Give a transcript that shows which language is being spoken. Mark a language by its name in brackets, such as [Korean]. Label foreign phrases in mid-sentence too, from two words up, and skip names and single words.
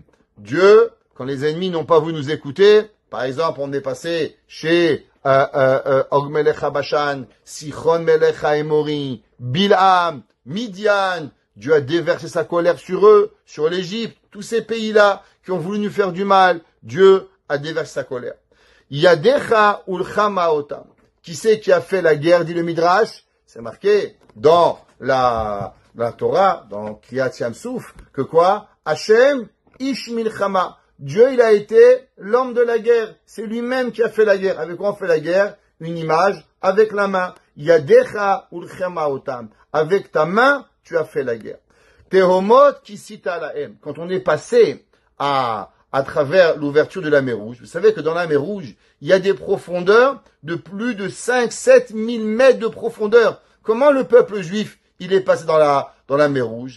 [French] Dieu, quand les ennemis n'ont pas voulu nous écouter, par exemple, on est passé chez Og Melech HaBashan, Sichon Melech HaEmori, Bil'am, Midian. Dieu a déversé sa colère sur eux, sur l'Égypte, tous ces pays-là qui ont voulu nous faire du mal. Dieu a déversé sa colère. [Hebrew] ידך נלחמה אותם. [French] Qui c'est qui a fait la guerre, dit le Midrash? C'est marqué dans la Torah, dans [Hebrew] קריעת ים סוף, [French] que quoi? [Hebrew] ה' איש מלחמה. [French] Dieu, il a été l'homme de la guerre. C'est lui-même qui a fait la guerre. Avec quoi on fait la guerre? Une image, avec la main. [Hebrew] ידך נלחמה אותם. [French] Avec ta main, tu as fait la guerre. [Hebrew] תהומות כסית להם. [French] Quand on est passé à travers l'ouverture de la mer Rouge, vous savez que dans la mer Rouge, il y a des profondeurs de plus de 5-7 000 mètres de profondeur. Comment le peuple juif, il est passé dans la mer Rouge?